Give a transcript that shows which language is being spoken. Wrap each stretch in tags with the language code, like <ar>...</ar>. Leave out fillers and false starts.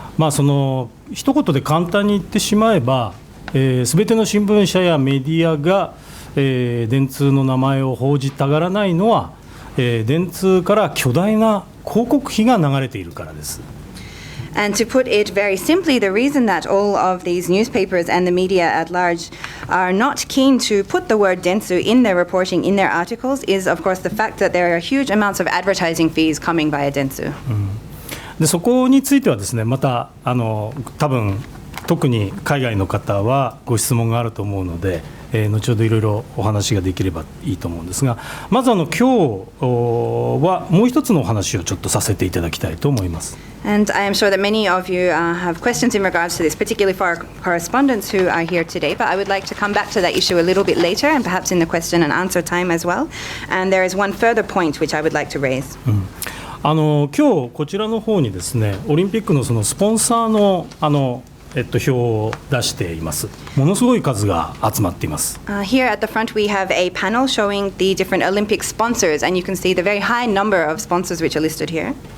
<ja>その一言で簡単に言ってしまえば、すべての新聞社やメディアが、電通の名前を報じたがらないのは、電通から巨大な広告費が流れているからです。</ja> <en>And to put it very simply, the reason that all of these newspapers and the media at large are not keen to put the word Dentsu in their reporting, in their articles, is of course the fact that there are huge amounts of advertising fees coming via Dentsu.</en> <ja>でそこについてはですね、また多分特に海外の方はご質問があると思うので、後ほどいろいろお話ができればいいと思うんですが、まず今日はもう一つのお話をちょっとさせていただきたいと思います。</ja> <en>And I am sure that many of you have questions in regards to this, particularly for our correspondents who are here today. But I would like to come back to that issue a little bit later, and perhaps in the question and answer time as well. And there is one further point which I would like to raise.</en> <ja>今日こちらの方にですね、オリンピックのそのスポンサーの表を出しています。ものすごい数が集まっています。</ja> <en>Here at the front we have a panel showing the different Olympic sponsors, and you can see the very high number of sponsors which are listed here.</en>